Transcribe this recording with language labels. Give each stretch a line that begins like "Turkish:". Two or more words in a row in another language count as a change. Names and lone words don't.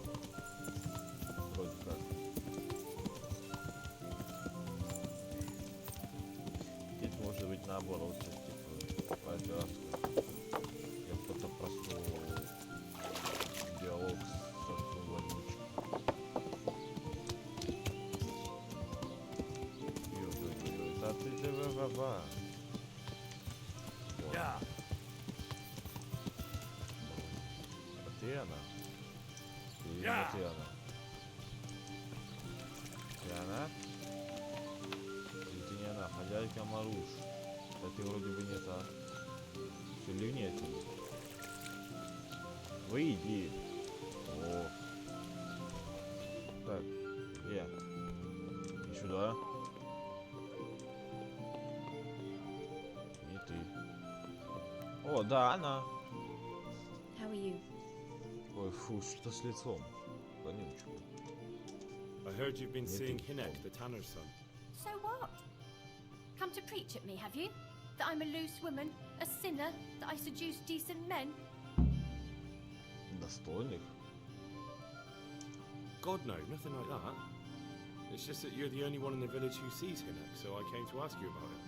Russian: Вроде как. Здесь может быть наоборот, то есть, типа, по-азиатски. Я просто простой диалог с отцом Вонючки. Ё-ё-ё, да ты да-ба-ба-ба.
English: Yeah.
Russian: А ты она? Или Я. не ты она? Ты она? Или ты не она? Хозяйка Маруш. Да ты вроде бы не та. Все ливни отсюда. Выйди. О. Так, где? И сюда. Не ты. О, да, она.
English: How are you?
Russian: Ой, фу, что с лицом? Вонючка.
English: I heard you've been Me seeing too. Hinek, the tanner's son. So what? Come to preach at me, have you? That I'm a loose woman, a sinner, that I seduce decent men?
Russian: Достойных?
English: God, no, nothing like that. It's just that you're the only one in the village who sees Hinek, so I came to ask you about it.